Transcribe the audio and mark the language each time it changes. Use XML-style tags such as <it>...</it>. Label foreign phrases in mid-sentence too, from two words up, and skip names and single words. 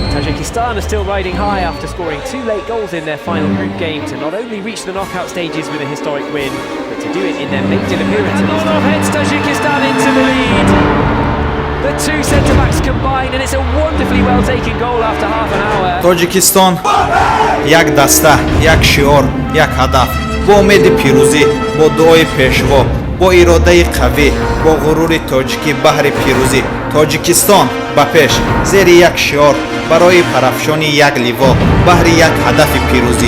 <en>Tajikistan are still riding high after scoring 2 late goals in their final group game to not only reach the knockout stages with a historic win, but to do it in their maiden appearance. Molotov heads Tajikistan into the lead. The two centre-backs combine and it's a wonderfully well-taken goal after half an hour.</en> <tg>Тоҷикистон як даста, як шиор, як ҳадаф. Бо умеди пирӯзӣ, бо дуои пешво, бо иродаи қавӣ, бо ғурури тоҷикӣ баҳри пирӯзӣ. Тоҷикистон ба пеш, зери як шиор, барои парафшони як ливо, баҳри як ҳадафи пирӯзӣ.</tg>